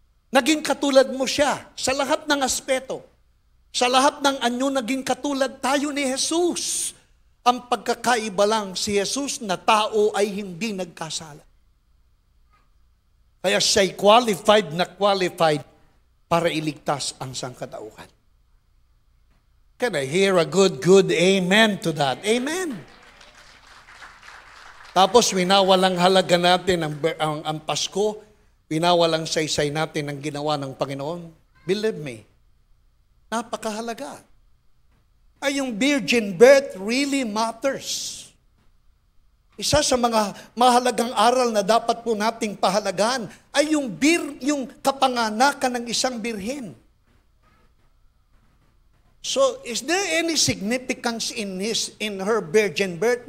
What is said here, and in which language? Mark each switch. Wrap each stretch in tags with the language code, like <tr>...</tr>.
<tl>Naging katulad mo siya sa lahat ng aspeto. Sa lahat ng anyo, naging katulad tayo ni Jesus. Ang pagkakaiba lang, si Jesus na tao ay hindi nagkasala. Kaya siya'y qualified para iligtas ang sangkatauhan.</tl> <en>Can I hear a good amen to that? Amen.</en> <tl>Tapos winawalang halaga natin ang Pasko, winawalang saysay natin ang ginawa ng Panginoon.</tl> <en>Believe me,</en> <tl>napakahalaga. Ay yung</tl> <en>virgin birth really matters.</en> <tl>Isa sa mga mahalagang aral na dapat po nating pahalagaan ay yung kapanganakan ng isang birhen.</tl> <en>So, is there any significance in her virgin birth?</en>